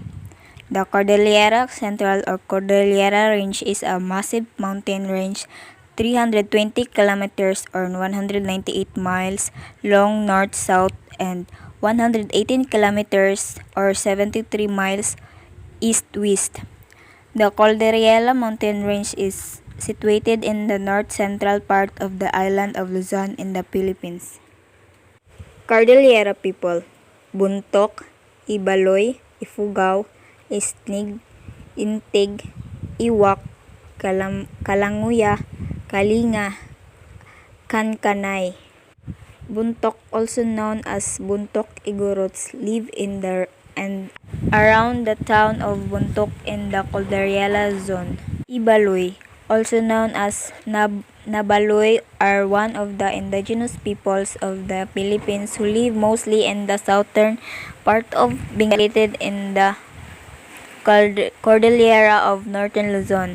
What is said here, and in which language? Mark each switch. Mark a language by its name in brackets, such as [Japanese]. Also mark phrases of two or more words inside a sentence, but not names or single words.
[English] The Cordillera Central or Cordillera Range is a massive mountain range 320 kilometers or 198 miles long north-south and 118 kilometers or 73 miles east-west. The Cordillera mountain range is situated in the north-central part of the island of Luzon in the Philippines. Cordillera people: Buntok, Ibaloy, Ifugao, Isnig, Intig, Iwak, Kalanguya, Kalinga, Kankanay. Buntok, also known as Buntok Igorots, live in the and around the town of Buntok in the Cordillera zone. Ibaloy, also known as Nabaloy, are one of the indigenous peoples of the Philippines who live mostly in the southern part of being located in the Cordillera of northern Luzon.